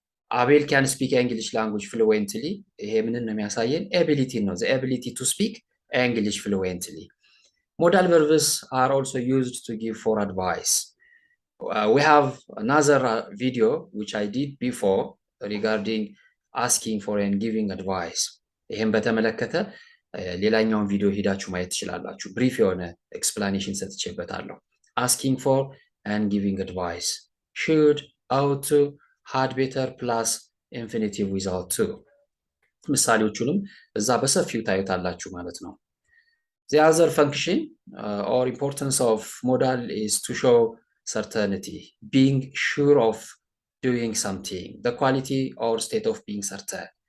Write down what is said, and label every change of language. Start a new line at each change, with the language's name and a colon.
English: Abel can speak English language fluently.
Amharic: ይሄ ምንን ነው የሚያሳየን?
English: Ability ነው. The ability to speak English fluently. Modal verbs are also used to give for advice. We have another video which I did before regarding asking for and giving advice.
Amharic: ይህም በተመለከተ ሌላኛውን ቪዲዮ ሄዳችሁ ማየት ትችላላችሁ። ብሪፍ የሆነ ኤክስፕላኔሽን ሰጥቼበታለሁ።
English: asking for and giving advice. should, ought to, had better plus infinitive without to.
Amharic: ምሳሌዎቹንም እዛ በሰፊው ታዩታላችሁ ማለት ነው።
English: The other function or importance of modal is to show certainty, being sure of doing something, the quality or state of being certain.